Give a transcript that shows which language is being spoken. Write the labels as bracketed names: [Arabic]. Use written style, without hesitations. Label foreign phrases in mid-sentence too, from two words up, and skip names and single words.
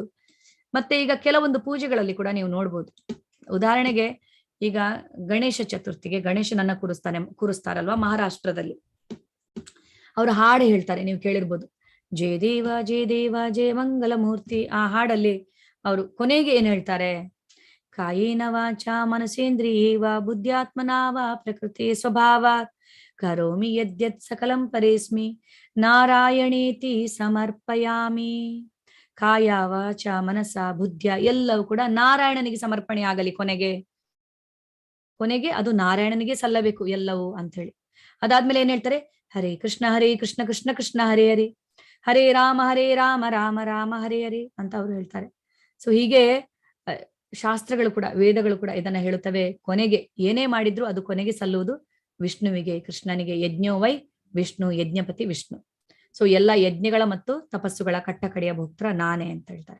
[Kannada] ಮತ್ತೆ ಈಗ ಕೆಲವೊಂದು ಪೂಜೆಗಳಲ್ಲಿ ಕೂಡ ನೀವು ನೋಡ್ಬೋದು. ಉದಾಹರಣೆಗೆ ಈಗ ಗಣೇಶ ಚತುರ್ಥಿಗೆ ಗಣೇಶನನ್ನ ಕೂರಿಸ್ತಾರಲ್ವಾ ಮಹಾರಾಷ್ಟ್ರದಲ್ಲಿ. ಅವರು ಹಾಡು ಹೇಳ್ತಾರೆ, ನೀವು ಕೇಳಿರ್ಬೋದು, [Marathi] जय देव जय देव जय मंगल मूर्ती. [Kannada] ಆ ಹಾಡಲ್ಲಿ ಅವರು ಕೊನೆಗೆ ಏನ್ ಹೇಳ್ತಾರೆ, [Sanskrit] ಕಾಯೇನ ವಾಚ ಮನಸೇಂದ್ರಿಯೇವ ಬುದ್ಧ್ಯಾತ್ಮನಾವ ಪ್ರಕೃತಿ ಸ್ವಭಾವಾತ್ ಕರೋಮಿ ಯದ್ಯತ್ ಸಕಲಂ ಪರೇಸ್ಮಿ ನಾರಾಯಣೇತಿ ಸಮರ್ಪಯಾಮಿ. ಕಾಯ ವಾಚ ಮನಸ ಬುದ್ಧ್ಯ [Kannada] ಎಲ್ಲವೂ ಕೂಡ ನಾರಾಯಣನಿಗೆ ಸಮರ್ಪಣೆ ಆಗಲಿ, ಕೊನೆಗೆ ಅದು ನಾರಾಯಣನಿಗೆ ಸಲ್ಲಬೇಕು ಎಲ್ಲವೂ ಅಂತ ಹೇಳಿ. ಅದಾದ್ಮೇಲೆ ಏನ್ ಹೇಳ್ತಾರೆ, [Sanskrit] ಹರೇ ಕೃಷ್ಣ ಕೃಷ್ಣ ಕೃಷ್ಣ ಹರೇ ಹರೇ, ಹರೇ ರಾಮ ರಾಮ ರಾಮ ಹರೇ ಹರೇ [Kannada] ಅಂತ ಅವರು ಹೇಳ್ತಾರೆ. ಸೊ ಹೀಗೆ ಶಾಸ್ತ್ರಗಳು ಕೂಡ ವೇದಗಳು ಕೂಡ ಇದನ್ನ ಹೇಳುತ್ತವೆ. ಕೊನೆಗೆ ಏನೇ ಮಾಡಿದ್ರು ಅದು ಕೊನೆಗೆ ಸಲ್ಲುವುದು ವಿಷ್ಣುವಿಗೆ, ಕೃಷ್ಣನಿಗೆ. [Sanskrit] ಯಜ್ಞೋ ವೈ ವಿಷ್ಣು, ಯಜ್ಞಪತಿ ವಿಷ್ಣು. [Kannada] ಸೊ ಎಲ್ಲಾ ಯಜ್ಞಗಳ ಮತ್ತು ತಪಸ್ಸುಗಳ ಕಟ್ಟಕಡೆಯ ಭೋಕ್ತೃ ನಾನೇ ಅಂತ ಹೇಳ್ತಾರೆ.